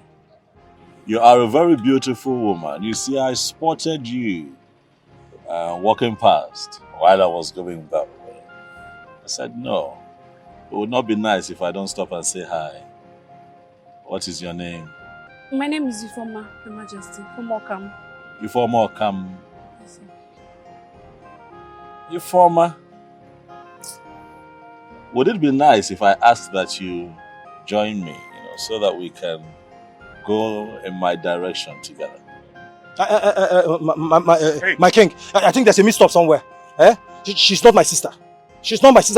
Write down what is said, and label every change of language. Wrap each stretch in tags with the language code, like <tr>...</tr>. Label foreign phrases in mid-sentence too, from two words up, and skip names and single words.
<en>You are a very beautiful woman. You see, I spotted you walking past while I was going that way. I said, no, it would not be nice if I don't stop and say hi. What is your name? My name is Ifoma, Your Majesty. Ifoma. Ifoma Okam. Ifoma, would it be nice if I asked that you join me, so that we can go in my direction together? My king, I think there's a mix-up somewhere. She's not my sister. She's not my sister.</en>